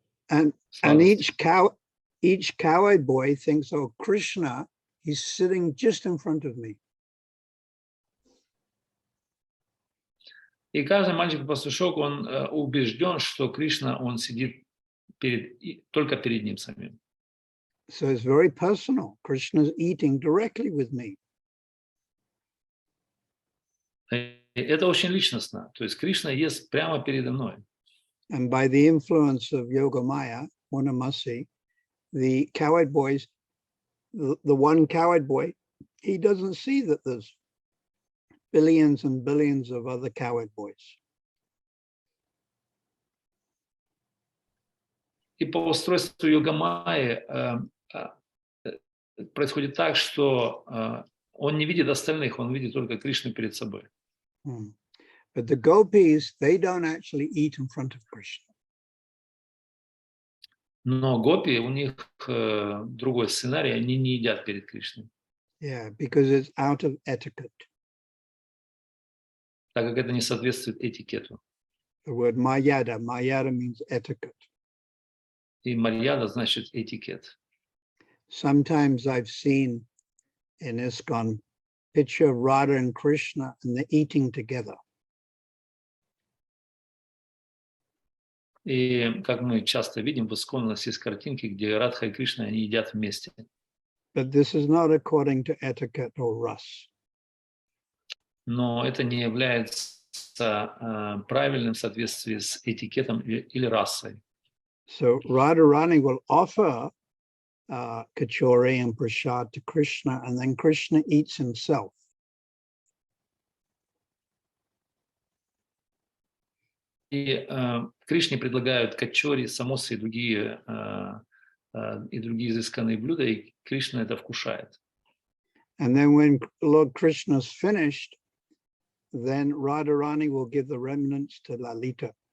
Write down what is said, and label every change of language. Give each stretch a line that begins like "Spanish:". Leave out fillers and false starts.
English: And each cowherd boy thinks, oh, Krishna, he's sitting just in front of me.
Russian: И каждый мальчик-пастушок, он убежден, что Кришна, он сидит только перед ним самим.
English: So it's very personal. Krishna's eating directly with me.
Russian: Это очень личностно. То есть Кришна ест прямо передо мной.
English: And by the influence of Yogamaya, Monamasi, the cowherd boys, the one cowherd boy, he doesn't see that there's billions and billions of other cowherd boys.
Russian: И по устройству Йога-майи происходит так, что он не видит остальных, он видит только Кришну перед собой.
English: But the gopis, they don't actually eat in front of Krishna.
Russian: Но гопи, у них другой сценарий, они не едят перед Кришной.
English: Yeah, because it's out of etiquette.
Russian: Так как это не соответствует этикету.
English: The word mayada, mayada means etiquette.
Russian: И марьяда значит этикет.
English: Sometimes I've seen in ISKCON picture of Radha and Krishna and they're eating together.
Russian: И как мы часто видим, в ИСККОН у нас есть картинки, где Радха и Кришна, они едят вместе.
English: But this is not according to etiquette or ras.
Russian: Но это не является правильным в соответствии с этикетом или расой.
English: So Radharani will offer kachori and prasad to Krishna, and then Krishna eats himself.
Russian: И Кришне предлагают качори, самосы и другие изысканные блюда, и Кришна это вкушает.
English: And then when Lord Krishna's finished, then Radharani will give the remnants to Lalita.